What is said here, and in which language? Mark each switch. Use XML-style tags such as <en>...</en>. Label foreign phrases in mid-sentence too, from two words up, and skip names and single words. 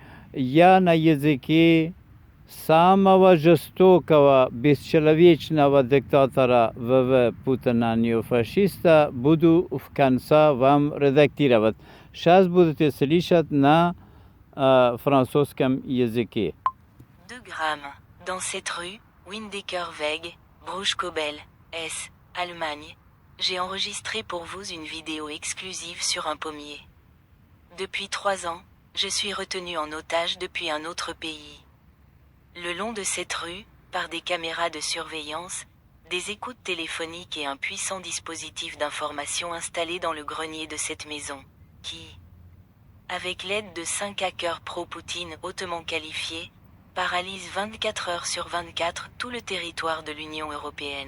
<ru>Я на языке самого жестокого, бесчеловечного диктатора ВВ Путина, неофашиста, буду в конце вам редактировать. Сейчас будете слышать на французском языке.</ru> <fr>2 grammes. Dans cette rue, Windekerweg, Bruchkobel, S, Allemagne, j'ai enregistré pour vous une vidéo exclusive sur un pommier. Depuis 3 ans, je suis retenu en otage depuis un autre pays. Le long de cette rue, par des caméras de surveillance, des écoutes téléphoniques et un puissant dispositif d'information installé dans le grenier de cette maison, qui, avec l'aide de 5 hackers pro-Poutine hautement qualifiés, paralyse 24 heures sur 24 tout le territoire de l'Union européenne.</fr>